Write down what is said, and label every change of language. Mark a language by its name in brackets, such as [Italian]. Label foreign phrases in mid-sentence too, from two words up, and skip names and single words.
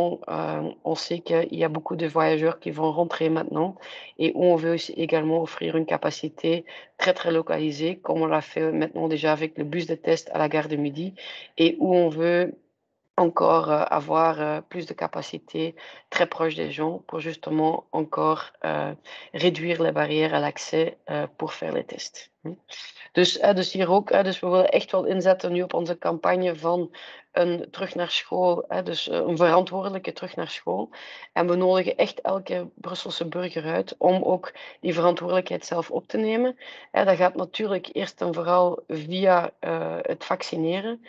[French] on sait qu'il y a beaucoup de voyageurs qui vont rentrer maintenant et où on veut aussi également offrir une capacité très, très localisée comme on l'a fait maintenant déjà avec le bus de test à la gare de Midi et où on veut encore, avoir, plus de capacité très proche des gens pour justement encore, réduire les barrières à l'accès, pour faire les tests, mmh. [Dutch] Dus hier ook, dus we willen echt wel inzetten nu op onze campagne van een terug naar school, dus een verantwoordelijke terug naar school. En we nodigen echt elke Brusselse burger uit om ook die verantwoordelijkheid zelf op te nemen. Dat gaat natuurlijk eerst en vooral via het vaccineren.